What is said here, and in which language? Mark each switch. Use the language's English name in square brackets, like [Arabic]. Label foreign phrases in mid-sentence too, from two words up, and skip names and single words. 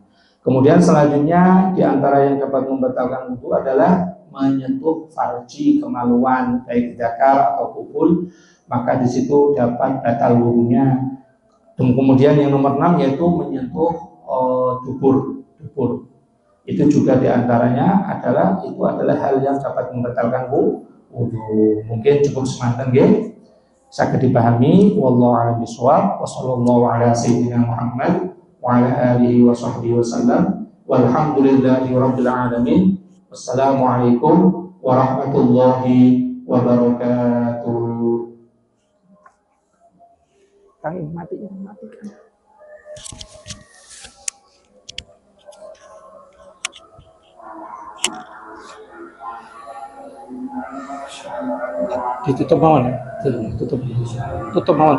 [Indonesian] Kemudian selanjutnya di antara yang dapat membatalkan wudu adalah menyentuh farji, kemaluan baik zakar atau kubul, maka di situ dapat batal wudunya. Dan kemudian yang nomor 6 yaitu menyentuh dubur. Itu juga diantaranya adalah hal yang dapat membatalkan wudu. [Javanese] Mungkin cukup semantan nggih. Saged dipahami. [Arabic] والله أعلم بالصواب. وصلى الله على سيدنا محمد وعلى آله وصحبه وسلم. والحمد لله رب العالمين. والسلام عليكم ورحمة الله وبركاته. [Javanese] Kang mati. Ditutup mawon ya? Tutup mawon.